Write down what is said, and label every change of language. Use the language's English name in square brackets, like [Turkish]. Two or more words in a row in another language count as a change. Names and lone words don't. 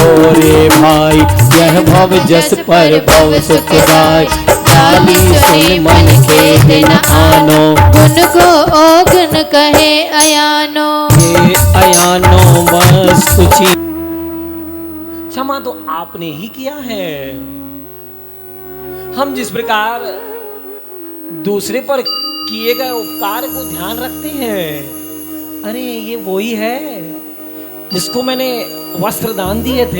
[Hindi] रे भाई, यह भव जस पर भव सुख दाई। डाली सुन मन खेद न आनो, गुण को ओगन कहे अयानो। ये अयानो बस कुछ। क्षमा तो आपने ही किया है। हम जिस प्रकार दूसरे पर किए गए उपकार को ध्यान रखते हैं, अरे ये वही है जिसको मैंने वस्त्र दान दिए थे।